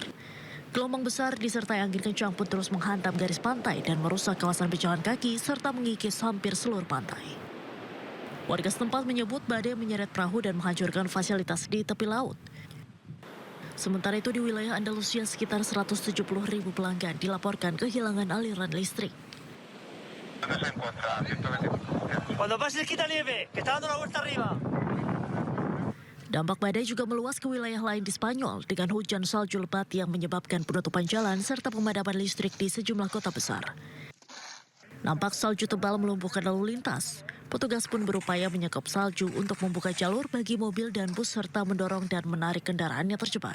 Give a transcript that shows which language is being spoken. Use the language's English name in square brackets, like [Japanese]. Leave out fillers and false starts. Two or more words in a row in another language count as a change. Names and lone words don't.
[Indonesian] Gelombang besar disertai angin kencang pun terus menghantam garis pantai dan merusak kawasan pejalan kaki serta mengikis hampir seluruh pantai. Warga setempat menyebut badai menyeret perahu dan menghancurkan fasilitas di tepi laut. Sementara itu di wilayah Andalusia sekitar 170.000 pelanggan dilaporkan kehilangan aliran listrik. [Spanish] Cuando pase quita nieve, que está dando la vuelta arriba. [Indonesian] Dampak badai juga meluas ke wilayah lain di Spanyol dengan hujan salju lebat yang menyebabkan penutupan jalan serta pemadaman listrik di sejumlah kota besar. Nampak salju tebal melumpuhkan lalu lintas. Petugas pun berupaya menyekop salju untuk membuka jalur bagi mobil dan bus serta mendorong dan menarik kendaraan yang terjebak.